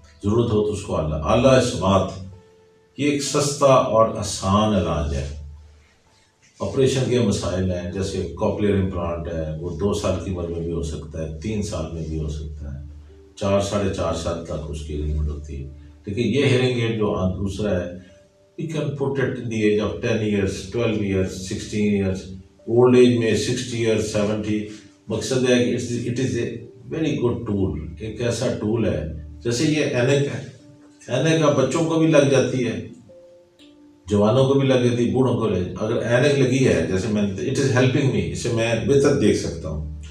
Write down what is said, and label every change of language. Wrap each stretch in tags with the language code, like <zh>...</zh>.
<ur>ضرورت ہو تو اس کو اعلیٰ سماعت, یہ ایک سستا اور آسان علاج ہے. آپریشن کے مسائل ہیں جیسے کوکلیئر امپلانٹ ہے, وہ 2 سال کی عمر میں بھی ہو سکتا ہے, 3 سال میں بھی ہو سکتا ہے, 4-4.5 سال تک اس کی لمٹ ہوتی ہے. لیکن یہ ہیئرنگ ایڈ جو دوسرا ہے,</ur> <en>we can put it in the age of 10 years, 12 years, 16 years, old age میں 60 years, 70.</en> <ur>مقصد ہے کہ</ur> <en>it is a very good tool,</en> <ur>ایک ایسا ٹول ہے جیسے یہ اینک ہے. اینک کا بچوں کو بھی لگ جاتی ہے, جوانوں کو بھی لگ جاتی ہے, بوڑھوں کو اگر اینک لگی ہے جیسے میں</ur> <en>it is helping me,</en> <ur>اسے میں بہتر دیکھ سکتا ہوں.</ur>